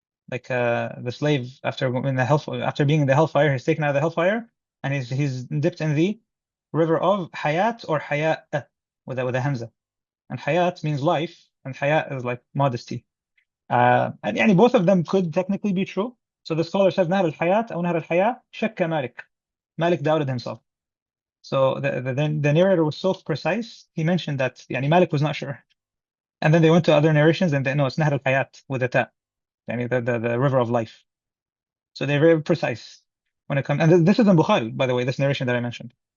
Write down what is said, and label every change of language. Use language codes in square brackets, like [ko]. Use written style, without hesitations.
[en] Like the slave after being in the hellfire, he's taken out of the hellfire, and he's dipped in the river of Hayat or Hayat with a hamza. And Hayat means life, and Hayat is like modesty. And يعني both of them could technically be true. So the scholar says [ar] نهر الحياة أو نهر الحياة شك مالك. [en] Malik doubted himself. So the narrator was so precise. He mentioned that يعني Malik was not sure. And then they went to other narrations, and they know it's [ar] نهر الحياة [en] with a ta, يعني the river of life. So they're very precise when it comes. And this is in Bukhari, by the way, this narration that I mentioned.